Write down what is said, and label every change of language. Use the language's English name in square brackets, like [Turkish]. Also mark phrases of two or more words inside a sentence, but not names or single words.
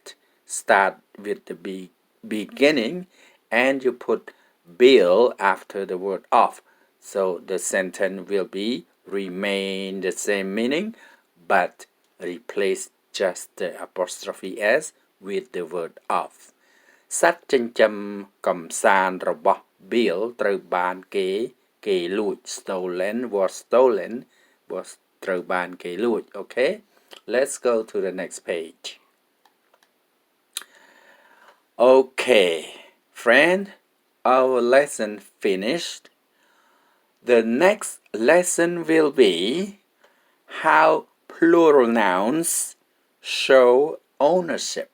[English] Start with the beginning and you put Bill after the word of. So, the sentence will be remain the same meaning, but replace just the apostrophe S with the word of. [Khmer] សត្វចិញ្ចឹមកំសាន្តរបស់ Bill ត្រូវបានគេលួច [English] stolen was [Khmer] ត្រូវបានគេលួច [English] Okay, let's go to the next page. Okay, friend, our lesson finished. The next lesson will be how plural nouns show ownership.